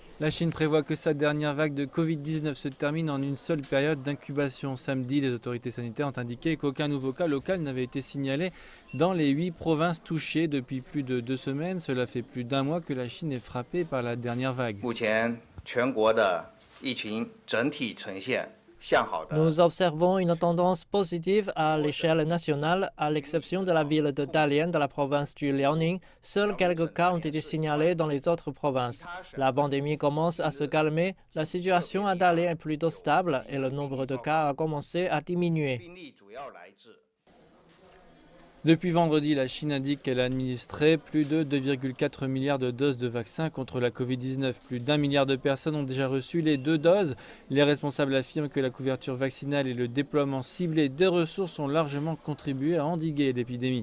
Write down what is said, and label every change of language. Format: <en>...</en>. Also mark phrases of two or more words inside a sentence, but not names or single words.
<fr>La Chine prévoit que sa dernière vague de Covid-19 se termine en une seule période d'incubation. Samedi, les autorités sanitaires ont indiqué qu'aucun nouveau cas local n'avait été signalé dans les 8 provinces touchées depuis plus de 2 semaines. Cela fait plus d'un mois que la Chine est frappée par la dernière vague.</fr> <zh>目前全国的疫情整体呈现向好的。</zh> <fr>Nous observons une tendance positive à l'échelle nationale, à l'exception de la ville de Dalian de la province du Liaoning. Seuls quelques cas ont été signalés dans les autres provinces. La pandémie commence à se calmer, la situation à Dalian est plutôt stable et le nombre de cas a commencé à diminuer.</fr> <zh>病例主要来自</zh> <fr>Depuis vendredi, la Chine indique qu'elle a administré plus de 2,4 milliards de doses de vaccins contre la Covid-19. Plus d'1 milliard de personnes ont déjà reçu les 2 doses. Les responsables affirment que la couverture vaccinale et le déploiement ciblé des ressources ont largement contribué à endiguer l'épidémie.</fr>